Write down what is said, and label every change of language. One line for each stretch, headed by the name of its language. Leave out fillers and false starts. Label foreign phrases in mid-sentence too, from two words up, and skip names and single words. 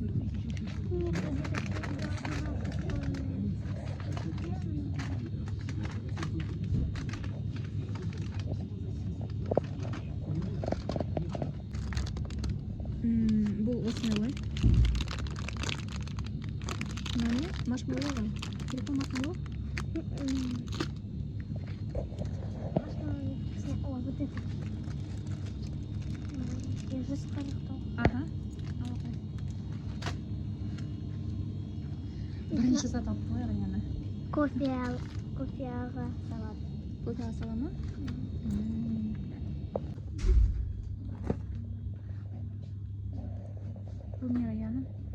Kazakh: Бұл осындай. Мынаны маршмеллоу ғой. Телефон маршмеллоу?
Russian: О, вот это. Я же сказала. Ага.
Kazakh: Бірінші зат алып қой, Раяна. Кофеға салат. Кофеға сала ма? Бұл не, Раяна?